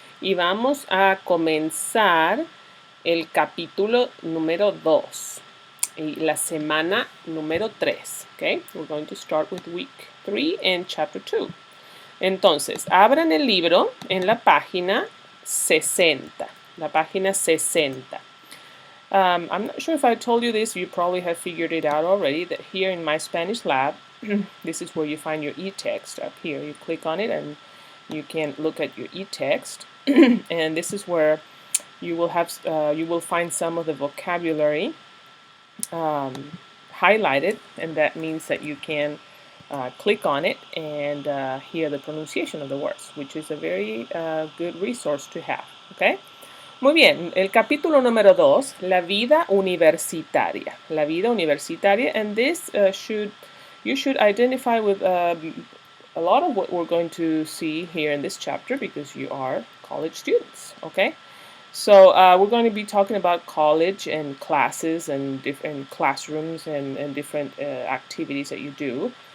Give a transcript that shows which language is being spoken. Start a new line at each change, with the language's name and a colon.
Spanish: Y vamos a comenzar el capítulo número 2 y la semana número 3, ¿ok?
English: We're going to start with week 3 and chapter 2.
Spanish: Entonces, abran el libro en la página 60, la página 60.
English: I'm not sure if I told you this, you probably have figured it out already, that here in My Spanish Lab, this is where you find your e-text up here. You click on it and you can look at your e-text. And this is where you will find some of the vocabulary highlighted, and that means that you can click on it and hear the pronunciation of the words, which is a very good resource to have, okay?
Spanish: Muy bien, el capítulo número 2, la vida universitaria. La vida universitaria,
English: and this you should identify with a lot of what we're going to see here in this chapter because you are college students, okay? So we're going to be talking about college and classes and different classrooms and different activities that you do.